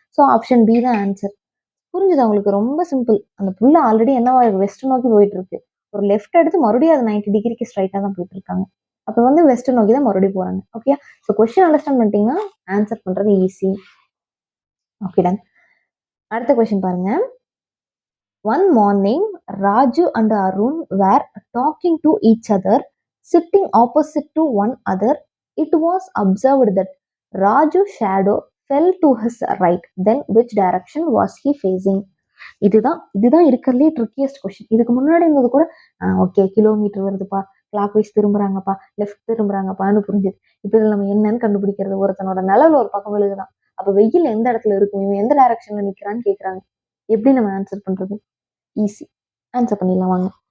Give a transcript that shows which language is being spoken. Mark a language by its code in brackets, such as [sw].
[ta] So option B தான் answer. புரிஞ்சுது உங்களுக்கு? ரொம்ப சிம்பிள். அந்த புள்ள ஆல்ரெடி என்னவா வெஸ்ட் நோக்கி போயிட்டு இருக்கு. ஒரு லெஃப்ட் எடுத்து மறுபடியும் அது 90 டிகிரிக்கு ஸ்ட்ரைட்டா தான் போயிட்டு இருக்காங்க. அப்போ வந்து வெஸ்ட் நோக்கி தான் மறுபடியும் போறாங்க. ஓகே, ஸோ கொஸ்டின் அண்டர்ஸ்டாண்ட் பண்ணிட்டீங்கன்னா ஆன்சர் பண்றது ஈஸி. Okay done. அடுத்த கொஸ்டின் பாருங்க. [en] One morning, Raju and Arun were talking to each other, sitting opposite to one other. It was observed that Raju's shadow fell to his right. Then which direction was he facing? [ta] இதுதான் இருக்கிறதுலே trickiest question. இதுக்கு முன்னாடி இருந்தது கூட okay, kilometre வருதுப்பா, clock wise திரும்புறாங்கப்பா, left திரும்புறாங்கப்பான்னு புரிஞ்சுது. இப்போ இதில் நம்ம என்னன்னு கண்டுபிடிக்கிறது, ஒருத்தனோட நிழல் ஒரு பக்கம் விழுகுதான், அப்போ வெயில் எந்த இடத்துல இருக்கும், இவன் எந்த டைரக்ஷன்ல நிற்கிறான்னு கேட்குறாங்க. எப்படி நம்ம ஆன்சர் பண்றது? ஈஸி, ஆன்சர் பண்ணிடலாம் வாங்க.